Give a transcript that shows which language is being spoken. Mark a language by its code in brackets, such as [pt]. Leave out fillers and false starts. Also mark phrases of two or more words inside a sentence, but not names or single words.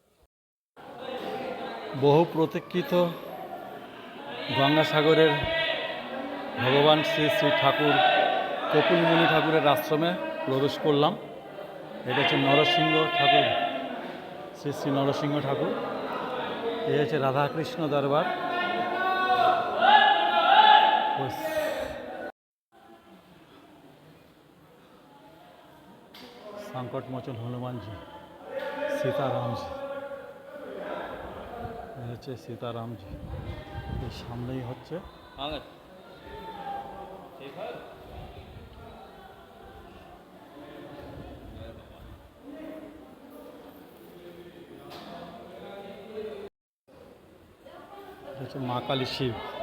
[bn] বহু প্রতীক্ষিত গঙ্গাসাগরের ভগবান শ্রী শ্রী ঠাকুর কপিল মুনি ঠাকুরের আশ্রমে প্রবেশ করলাম। এটা হচ্ছে নরসিংহ ঠাকুর, শ্রী শ্রী নরসিংহ ঠাকুর। এই হচ্ছে রাধাকৃষ্ণ দরবার। संकट मोचन हनुमान जी, सीताराम जी, হচ্ছে সীতারাম জি। এই সামনেই হচ্ছে মা কালী শিব।